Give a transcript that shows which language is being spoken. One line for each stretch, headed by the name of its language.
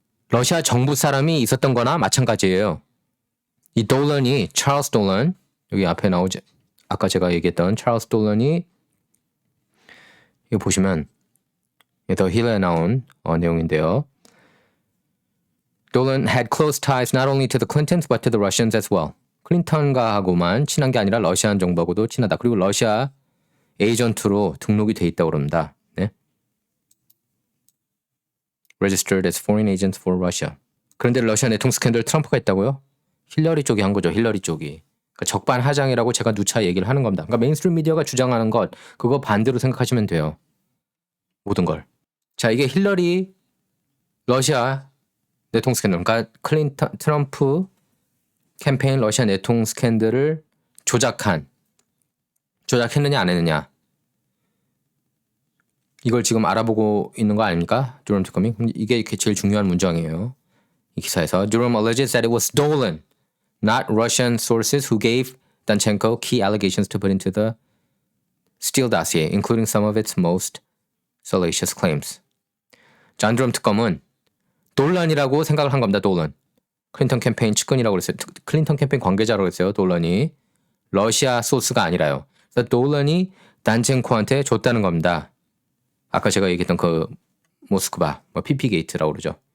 Korean: 러시아 정부 사람이 있었던 거나 마찬가지예요. 이 돌런이 찰스 돌런 여기 앞에 나오지 아까 제가 얘기했던 찰스 돌런이 이거 보시면 더 힐에 나온 내용인데요.
English: Dolan had close ties not only to the Clintons but to the Russians as well.
Korean: 클린턴과 하고만 친한 게 아니라 러시아 정부하고도 친하다. 그리고 러시아 에이전트로 등록이 돼 있다고 그럽니다. 네?
English: Registered as foreign agents for Russia.
Korean: 그런데 러시아 내통 스캔들 트럼프가 했다고요? 힐러리 쪽이 한 거죠. 힐러리 쪽이. 그러니까 적반하장이라고 제가 누차 얘기를 하는 겁니다. 그러니까 메인스트림 미디어가 주장하는 것 그거 반대로 생각하시면 돼요. 모든 걸. 자, 이게 힐러리 러시아 내통 스캔들. 그러니까 클린턴 트럼프 캠페인 러시아 내통 스캔들을 조작했느냐 안 했느냐. 이걸 지금 알아보고 있는 거 아닙니까? 드럼 특검이. 이게 제일 중요한 문장이에요. 이 기사에서
English: Durham alleges that it was stolen, not Russian sources who gave Danchenko key allegations to put into the Steele dossier, including some of its most salacious claims.
Korean: 존 드럼 특검은 돌런이라고 생각을 한 겁니다. 돌런. 클린턴 캠페인 측근이라고 그랬어요. 클린턴 캠페인 관계자라고 했어요. 돌런이. 러시아 소스가 아니라요. 그래서 돌런이 단첸코한테 줬다는 겁니다. 아까 제가 얘기했던 그 모스크바, PP 게이트라고 그러죠.